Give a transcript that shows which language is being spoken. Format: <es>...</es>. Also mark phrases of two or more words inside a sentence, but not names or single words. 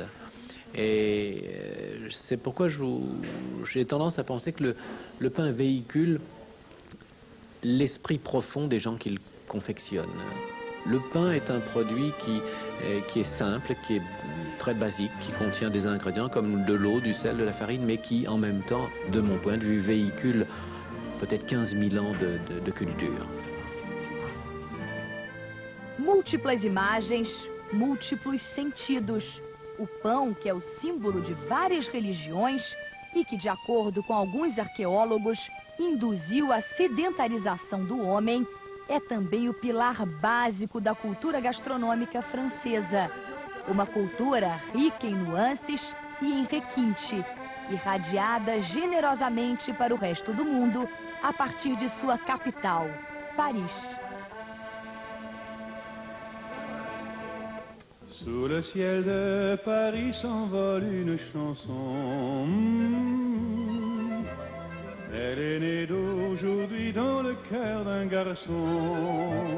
<fr>Et c'est pourquoi j'ai tendance à penser que le pain véhicule l'esprit profond des gens qui le confectionnent. Le pain est un produit qui est simple, qui est très basique, qui contient des ingrédients comme de l'eau, du sel, de la farine, mais qui, en même temps, de mon point de vue, véhicule peut-être 15 000 ans de culture.</fr> <pt>Múltiplas imagens, múltiplos sentidos. O pão, que é o símbolo de várias religiões e que, de acordo com alguns arqueólogos, induziu a sedentarização do homem, é também o pilar básico da cultura gastronômica francesa. Uma cultura rica em nuances e em requinte, irradiada generosamente para o resto do mundo a partir de sua capital, Paris.</pt> <fr>Sous le ciel de Paris s'envole une chanson. Elle est née d'aujourd'hui dans le cœur d'un garçon.</fr>